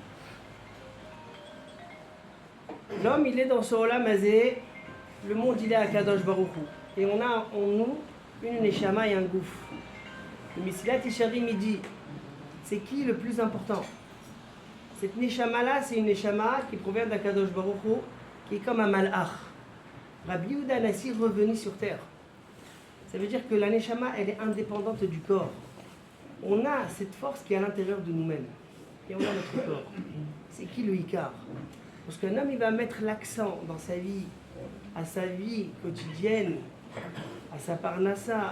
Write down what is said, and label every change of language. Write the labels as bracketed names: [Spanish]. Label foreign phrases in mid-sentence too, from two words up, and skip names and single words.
[French] L'homme, il est dans ce [Hebrew] עולם הזה, [French] le monde, il est à Kadosh Baruch Hu. Et on a en nous une neshama et un gouffre. Le Mesilat Yesharim, il dit, c'est qui le plus important? Cette neshama-là, c'est une neshama qui provient d'Akadosh Baruch Hu, qui est comme un malach. Rabbi Yehuda Hanassi revenu sur terre. Ça veut dire que la neshama, elle est indépendante du corps. On a cette force qui est à l'intérieur de nous-mêmes. Et on a notre corps. C'est qui le Ikar? Parce qu'un homme, il va mettre l'accent dans sa vie à sa vie quotidienne, à sa parnassa.